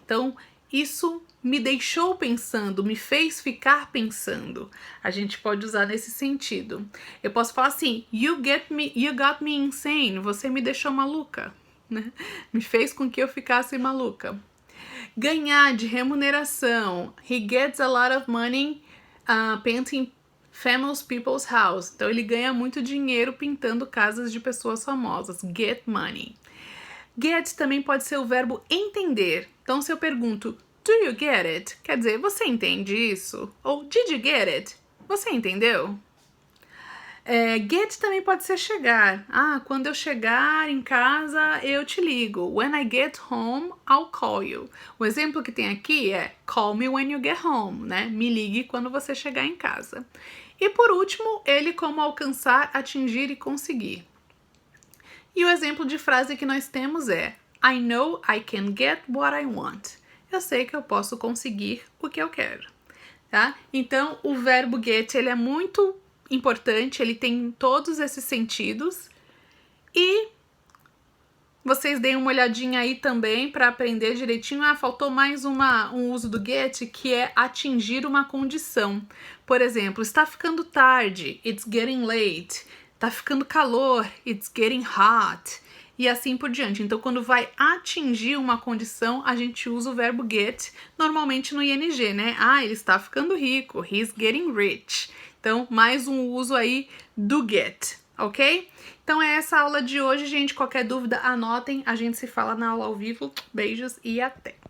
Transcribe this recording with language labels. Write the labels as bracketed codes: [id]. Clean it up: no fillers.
[pt] Então, isso me deixou pensando, me fez ficar pensando. A gente pode usar nesse sentido. Eu posso falar assim, [en] you got me insane. [pt] Você me deixou maluca, né? Me fez com que eu ficasse maluca. Ganhar de remuneração. [en] He gets a lot of money painting famous people's house. [pt] Então, ele ganha muito dinheiro pintando casas de pessoas famosas. [en] Get money. [pt] Get também pode ser o verbo entender. Então, se eu pergunto, [en] do you get it? [pt] Quer dizer, você entende isso? Ou [en] did you get it? [pt] Você entendeu? Get também pode ser chegar. Quando eu chegar em casa, eu te ligo. [en] When I get home, I'll call you. [pt] O exemplo que tem aqui é [en] call me when you get home, [pt] né? Me ligue quando você chegar em casa. E por último, ele como alcançar, atingir e conseguir. E o exemplo de frase que nós temos é [en] I know I can get what I want. [pt] Eu sei que eu posso conseguir o que eu quero, tá? Então, o verbo get, ele é muito importante, ele tem todos esses sentidos e vocês deem uma olhadinha aí também para aprender direitinho. Faltou mais um uso do get, que é atingir uma condição. Por exemplo, está ficando tarde, [en] it's getting late. [pt] Tá ficando calor, [en] it's getting hot. [pt] E assim por diante. Então, quando vai atingir uma condição, a gente usa o verbo get, normalmente no ing, né? Ele está ficando rico, [en] he's getting rich. [pt] Então, mais um uso aí do get, ok? Então, é essa a aula de hoje, gente. Qualquer dúvida, anotem. A gente se fala na aula ao vivo. Beijos e até!